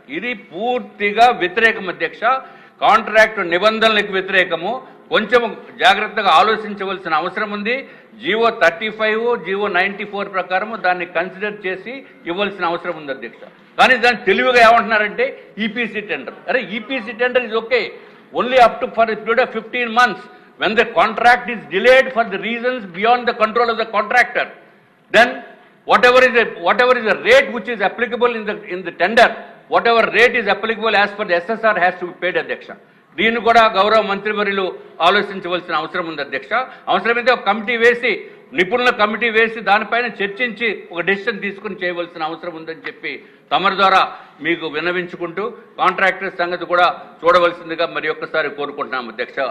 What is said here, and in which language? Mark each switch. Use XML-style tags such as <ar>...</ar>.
<te>ఇది పూర్తిగా వ్యతిరేకం అధ్యక్ష. కాంట్రాక్ట్ నిబంధనలకు వ్యతిరేకము. కొంచెం జాగ్రత్తగా ఆలోచించవలసిన అవసరం ఉంది. జీవో 35 జీవో 94 ప్రకారము దాన్ని కన్సిడర్ చేసి ఇవ్వాల్సిన అవసరం ఉంది అధ్యక్ష. కానీ దాన్ని తెలివిగా ఏమంటున్నారంటే ఈపీసీ టెండర్. అరే</te> <en>EPC tender is okay, only up to for a period of 15 months. When the contract is delayed for the reasons beyond the control of the contractor, then whatever is the rate which is applicable in the tender, whatever rate is applicable as per the SSR has to be paid, Adhyaksha.</en> <te>దీన్ని కూడా గౌరవ మంత్రివర్యులు ఆలోచించవలసిన అవసరం ఉంది, అధ్యక్ష. అవసరమైతే ఒక కమిటీ వేసి, నిపుణుల కమిటీ వేసి దానిపైన చర్చించి ఒక డెసిషన్ తీసుకుని చేయవలసిన అవసరం ఉందని చెప్పి తమరి ద్వారా మీకు విన్నవించుకుంటూ కాంట్రాక్టర్ సంగతి కూడా చూడవలసిందిగా మరి ఒక్కసారి కోరుకుంటున్నాం, అధ్యక్ష.</te>